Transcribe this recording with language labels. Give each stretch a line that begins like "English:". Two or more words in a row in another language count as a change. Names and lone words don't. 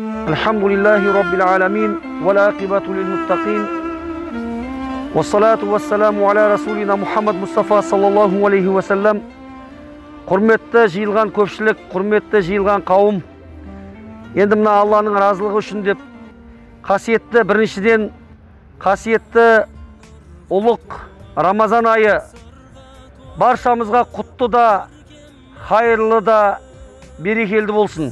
Arabic: الحمد لله رب العالمين والعاقبة للمتقين. والصلاة والسلام على رسولنا محمد مصطفى صلى الله عليه وسلم.
Kazakh: Құрметті жиылған көпшілік, құрметті жиылған қауым, енді мына Алланың разылығы үшін деп қасиетті, біріншіден қасиетті ұлық Рамазан айы баршамызға құтты да, хайырлы да, берекелді болсын.